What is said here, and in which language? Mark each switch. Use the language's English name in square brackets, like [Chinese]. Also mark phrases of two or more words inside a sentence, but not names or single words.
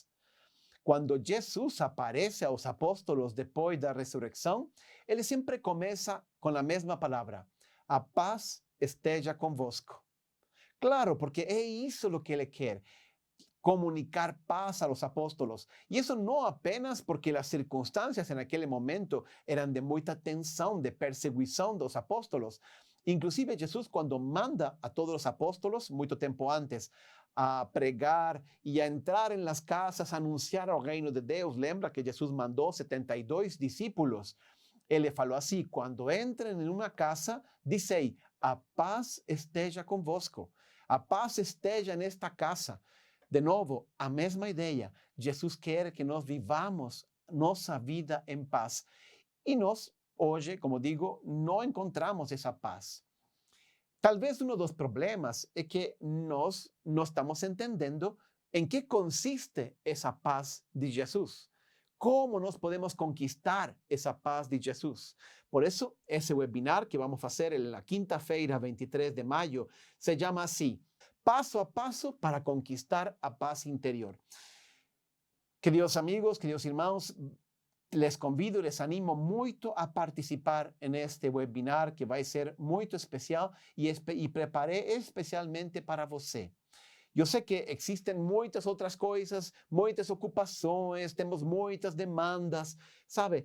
[Portuguese] Quando Jesus aparece aos apóstolos depois da ressurreição, ele sempre começa com a mesma palavra: a paz esteja convosco. Claro, porque é isso o que ele quer, comunicar paz a [Spanish] los apóstolos. Y eso no apenas porque las circunstancias en aquel momento eran de mucha tensión, de persecución de los apóstolos. Inclusive Jesús cuando manda a todos los apóstolos, mucho tiempo antes, a pregar y a entrar en las casas, a anunciar el reino de Dios. [Portuguese] Lembra que Jesús mandó 72 discípulos. [Spanish] Él le falou así: cuando entren en una casa, dice ahí, [Portuguese] a paz esteja convosco. A paz esteja nesta casa. De novo, a mesma ideia. Jesus quer que nós vivamos nossa vida em paz. E nós, hoje, como digo, não encontramos essa paz. Talvez um dos problemas é que nós não estamos entendendo em que consiste essa paz de Jesus. Como nós podemos conquistar essa paz de Jesus? Por isso, esse webinar que vamos fazer na quinta-feira, 23 de maio, se chama assim: [Spanish] Paso a paso [Portuguese] para conquistar a paz interior. Queridos amigos, queridos irmãos, [Spanish] les convido, les animo [Portuguese] muito a participar neste webinar que vai ser muito especial e preparei especialmente para você. Eu sei que existem muitas outras coisas, muitas ocupações, temos muitas demandas, sabe?